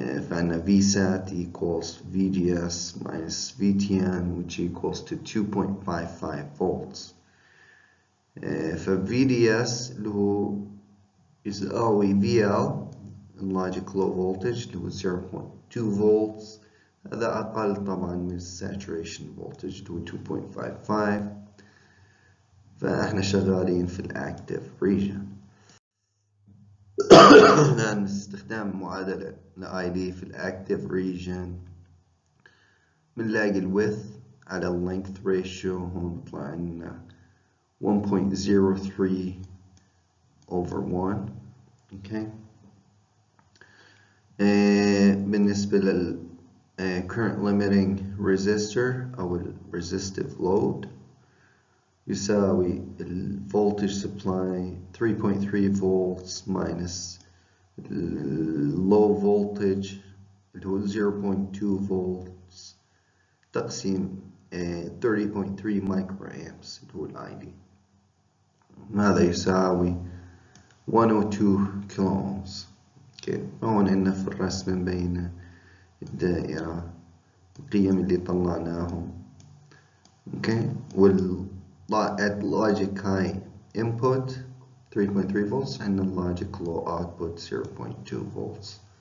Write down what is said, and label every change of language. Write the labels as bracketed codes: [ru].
[en] فعندنا VSAT equals VGS minus VTN which equals to 2.55 volts. [ar] VDS اللي هو يساوي VL logic low voltage اللي هو 0.2 volts، هذا أقل طبعا من saturation voltage اللي هو 2.55. فإحنا شغالين في الأكتيف ريجن. الآن باستخدام معادلة ID في الأكتيف ريجن بنلاقي الويدث على اللينث ريشيو هون بيطلع لنا 1.03 over 1. okay. بالنسبة لل [en] current limiting resistor أو resistive load يساوي voltage supply 3.3 volts minus low voltage [ar] اللي هو [en] 0.2 volts [ar] تقسيم 30.3 مايكرو امبس اللي هو الاي دي. هذا يساوي 102 كيلو اومز. اوكي، هون عندنا في الرسم مبينة الدائرة القيم اللي طلعناهم. اوكي، واللوجيك هاي [en] input 3.3 volts and the logic low output 0.2 volts.